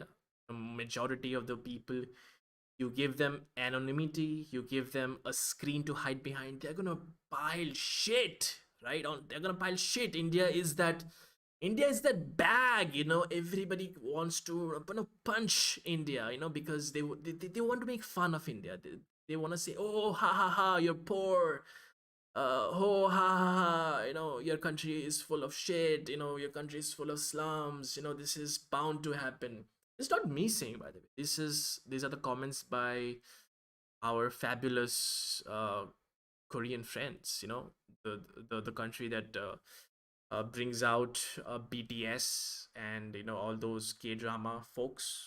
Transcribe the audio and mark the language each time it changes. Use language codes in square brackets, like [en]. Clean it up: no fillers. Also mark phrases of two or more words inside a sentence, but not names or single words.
[en] The majority of the people, you give them anonymity, you give them a screen to hide behind, they're gonna pile shit, right? They're gonna pile shit. India is that bag, everybody wants to punch India, because they want to make fun of India. They want to say, oh, ha ha ha, you're poor. Oh, ha ha ha, your country is full of shit, your country is full of slums, this is bound to happen. It's not me saying, by the way. These are the comments by our fabulous Korean friends, the country that brings out BTS and all those K-drama folks.